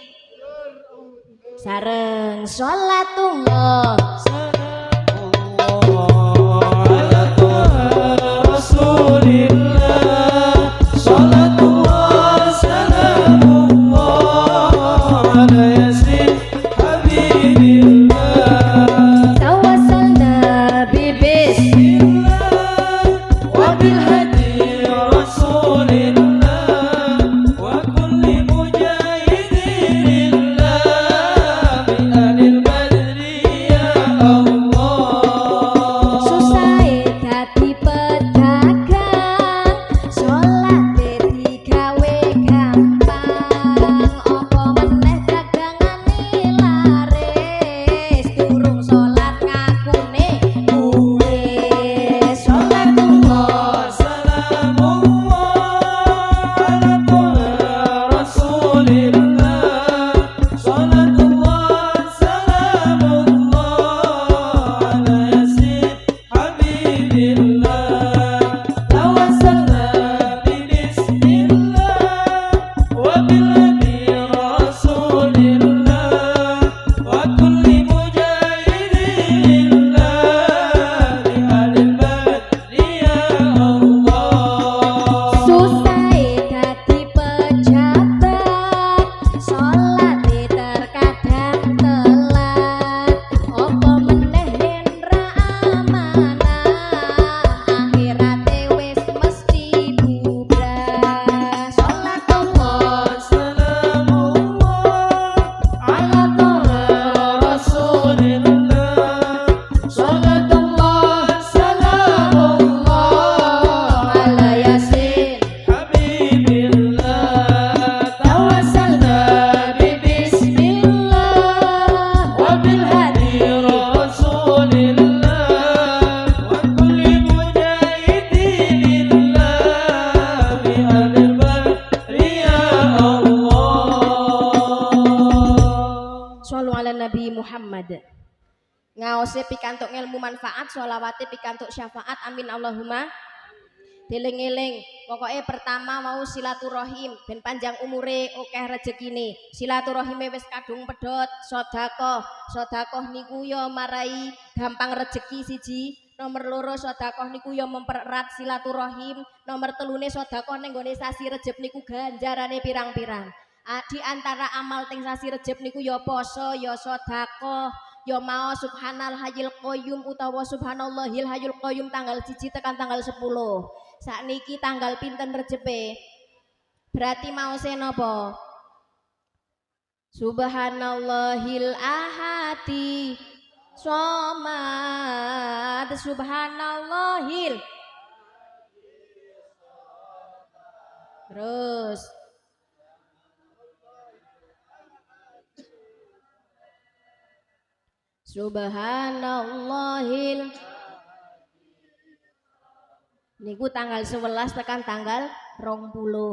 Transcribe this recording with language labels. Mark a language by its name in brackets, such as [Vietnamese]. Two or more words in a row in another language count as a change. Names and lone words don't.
[Arabic] sareng صلاة الله رسول الله صلاة الله سلام الله على يس حبيب الله توسلنا ب بسم الله و بالهادي رسول الله و كل مجاهد لله ب أهل البدر يا [Javanese] Allah susah dadi pedagang salate digawe gampang apa meneh dagangane laris durung salat ngakune [Arabic] wis صلاة الله سلام الله على رسول الله صلاة الله سلام الله على يس حبيب الله توسلنا ب بسم الله و بالهادي رسول الله و كل مجاهد لله ب أهل البدر يا الله [Javanese] susah dadi pejabat salate terkadang telat apa meneh yen ra amanah akhirate wis mesti bubrah [Arabic] صلاة الله سلام الله على رسول الله صلاة الله سلام الله على يس حبيب الله توسلنا ب بسم الله و بالهادي رسول الله و كل مجاهد لله ب أهل البدر يا الله صلوا على النبي محمد [Javanese] ngaose pikantuk ilmu manfaat sholawate pikantuk syafaat [Arabic] آمين اللهم [Javanese] Deling-eling, pokoknya pertama mau silaturahim ben panjang umure akeh rezekine. Silaturahime wis kadung pedhot, sedekah niku ya marai gampang rezeki siji. Nomor loro sedekah niku ya mempererat silaturahim. Nomor telune sedekah ning gone sasi Rejeb niku ganjarane pirang-pirang. Di antara amal teng sasi Rejeb niku ya poso, ya sedekah, ya mau [Arabic] سبحان الحي القيوم [Javanese] utawa [Arabic] سبحان الله الحي القيوم [Javanese] tanggal 1 tekan tanggal 10. Sakniki tanggal pinten Rejepe? Berarti mau napa? [Arabic] سبحان الله الأحد الصمد سبحان الله [Javanese] terus subhanallahil niku tanggal 11 tekan tanggal 20.